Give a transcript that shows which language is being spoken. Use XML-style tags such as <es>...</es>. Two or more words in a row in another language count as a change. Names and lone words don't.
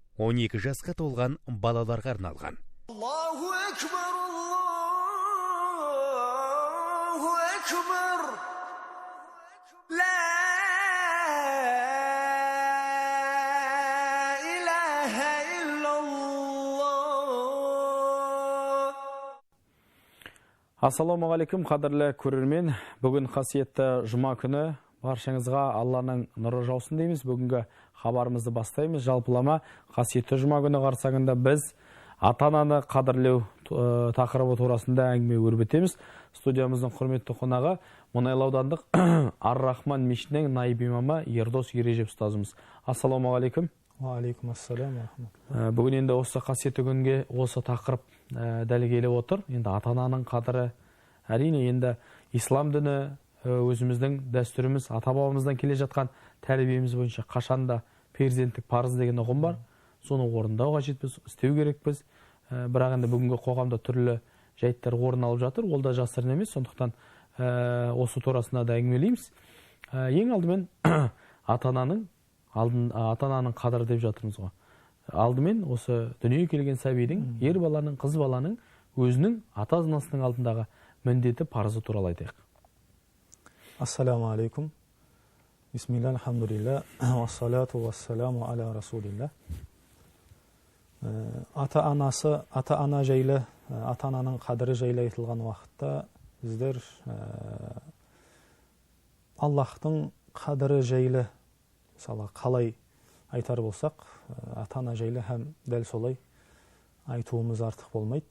<kk>12 жасқа толған балаларға арналған.</kk> <ar>الله أكبر الله أكبر. لا إله إلا الله. السلام عليكم,</ar> <kk>қадірлі көрермен. Бүгін қасиетті жұма күні баршаңызға Алланың нұры жаусын дейміз. Бүгінгі хабарымызды бастаймыз. Жалпылама қасиетті жұма күні қарсаңында біз ата-ананы қадірлеу тақырыбы турасында әңгіме өрбітеміз. Студиямыздың құрметті қонағы Мұнайлы аудандық Ар-Рахман мешітінің наиб имамы Ердос Ережеп ұстазымыз.</kk> <ar>السلام عليكم. عليكم السلام.</ar> <kk>Бүгін енді осы қасиетті күнге осы тақырып дәл келіп отыр. Енді ата-ананың қадірі, әрине енді ислам діні, өзіміздің дәстүріміз, ата-бабамыздан келе жатқан тәрбиеміз бойынша қашанда перзенттік парыз деген ұғым бар. Соны орындау қажетпіз, істеу керекпіз. Бірақ енді бүгінгі қоғамда түрлі жайттар орын алып жатыр. Ол да жасырын емес. Сондықтан осы турасында да әңгімелейміз. Ең алдымен ата-ананың қадірі деп жатырмыз ғой. Алдымен осы дүниеге келген сәбидің, ер баланың, қыз баланың өзінің ата-анасының алдындағы міндеті, парызы туралы айтайық.</kk> <ar>السلام عليكم بسم الله الحمد لله والصلاة والسلام على رسول الله.</ar> <kk>Ата-ана жайлы, ата-ананың қадірі жайлы айтылған уақытта біздер Аллахтың қадірі жайлы мысалы қалай айтар болсақ, ата-ана жайлы һәм дәл солай айтуымыз артық болмайды.</kk>